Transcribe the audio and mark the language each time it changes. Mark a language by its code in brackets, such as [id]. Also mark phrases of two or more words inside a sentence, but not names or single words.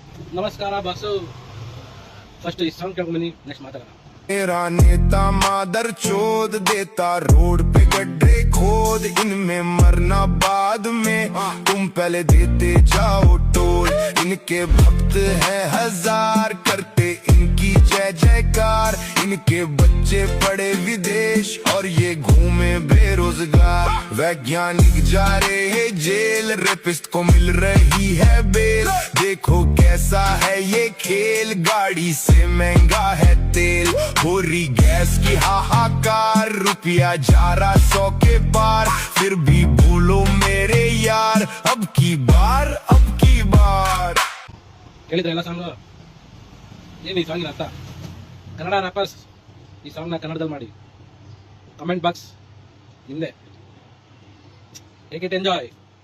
[kn] ನಮಸ್ಕಾರ ಬಾಸು ಫಸ್ಟ್ ಈ ಸಾಂಗ್ ಕೇಳ್ಕೊಂಡು ಬನ್ನಿ ನೆಕ್ಸ್ಟ್ ಮಾತಾಡೋಣ [hi] मेरा नेता मादर चोद देता रोड पे गड्ढे खोद इनमें मरना बाद में तुम पहले देते जाओ टोल इनके भक्त हैं हजार करते इनकी जय जयकार इनके बच्चे पढ़े विदेश और ये घूमे बेरोजगार वैज्ञानिक जा रहे हैं जेल रेपिस्ट को मिल रही है बेल देखो कैसा है ये खेल गाड़ी से महंगा है तेल हो रही गैस की हाहाकार रुपया जा रहा 100 के पार फिर भी बोलो मेरे यार अब की बार [kn] ಕೇಳಿದ್ರೆ ಎಲ್ಲ ಸಾಂಗ್ ಏನು ಈ ಸಾಂಗಿನ ಅರ್ಥ ಕನ್ನಡ ರ್ಯಾಪರ್ಸ್ ಈ ಸಾಂಗ್ನ ಕನ್ನಡದಲ್ಲಿ ಮಾಡಿ [en] comment box [kn] ಹಿಂದೆ [en] take it enjoy